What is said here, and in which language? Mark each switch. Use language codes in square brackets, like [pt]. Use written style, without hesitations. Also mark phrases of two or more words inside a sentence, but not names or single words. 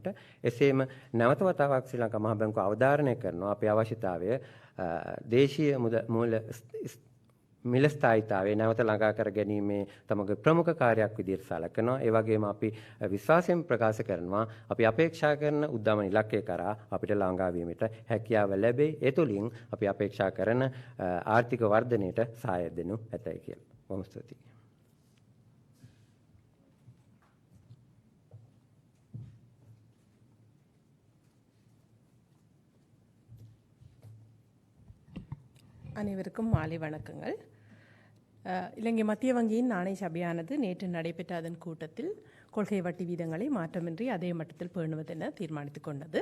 [si] එසේම නැවත වතාවක් ශ්‍රී ලංකා මහා බැංකුව අවධාරණය කරනවා අපේ අවශ්‍යතාවය දේශීය මූල්‍ය මිල ස්ථායීතාවය නැවත ළඟා කර ගැනීමේ තමගේ ප්‍රමුඛ කාර්යයක් විදිහට සැලකනවා. ඒ වගේම අපි විශ්වාසයෙන් ප්‍රකාශ කරනවා අපි අපේක්ෂා කරන උද්දමන ඉලක්කය කරා අපිට ළඟා වීමට හැකියාව ලැබෙයි. ඒ තුළින් අපි අපේක්ෂා කරන ආර්ථික වර්ධනයට සහාය දෙනු ඇතයි කියලා. බොහොම ස්තුතියි. [ta] அனைவருக்கும் மாலை வணக்கங்கள். இலங்கை மத்திய வங்கியின் நாணய சபையானது நேற்று நடைபெற்ற அதன் கூட்டத்தில் கொள்கை வட்டி வீதங்களை மாற்றமின்றி அதே மட்டத்தில் பேணுவதென தீர்மானித்துக் கொண்டது.